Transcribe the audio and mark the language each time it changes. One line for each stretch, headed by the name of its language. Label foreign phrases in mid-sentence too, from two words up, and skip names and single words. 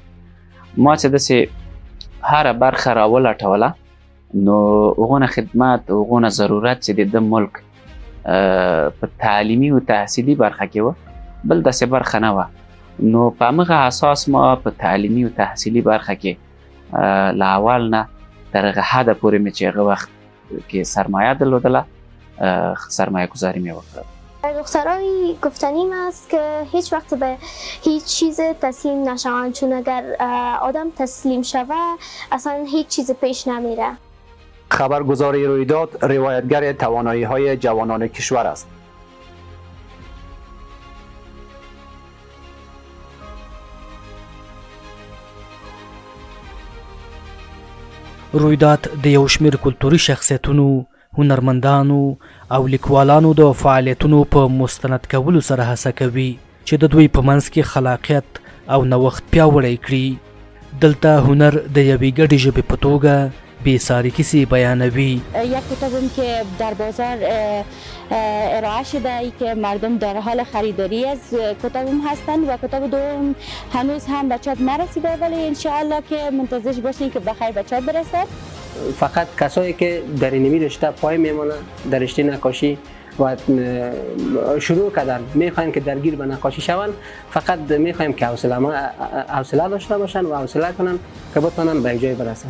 Pashto: ما چې داسې هره برخه راولټوله، نو هغونه خدمت، هغونه ضرورت چې د ملک په تعلیمي او تحصیلي برخه کې و، بل داسې برخه نه وه. نو په همغه اساس ما په تعلیمي او تحصیلي برخه کې له اول نه تر هغه حده پورې مې چې هغه وخت که سرمایه درلودله، سرمایه گذاری می وکړه.
Persian: دخترای گفتنیم است که هیچ وقت به هیچ چیز تسلیم نشوند، چون اگر آدم تسلیم شود اصلا هیچ چیز پیش نمیره. خبرگزاری رویداد روایتگر توانایی‌های جوانان کشور است.
Pashto: رویداد د یو شمېر کلتوري شخصیتونو، هنرمندانو او لیکوالانو د فعالیتونو په مستند کولو سره هڅه کوي چې د دوی په منځ کې خلاقیت او نوښت پیاوړی کړي. دلته هنر د یوې ګډې ژبې په توګه بېساري کیسې بیانوي.
Persian: یک کتابم که در بازار ارائه شده ای که مردم در حال خریداری از کتابم هستند و کتاب دوم هنوز هم به چاپ نرسیده، ولی انشاءالله که منتظر باشین که بخیر به چاپ برسد. فقط کسایی که در این رشته پای میمونن در رشته نقاشی و شروع کردن میخواین که درگیر به نقاشی شون، فقط میخوایم که حوصله داشته باشن و حوصله کنن که بتونن به جای برسن.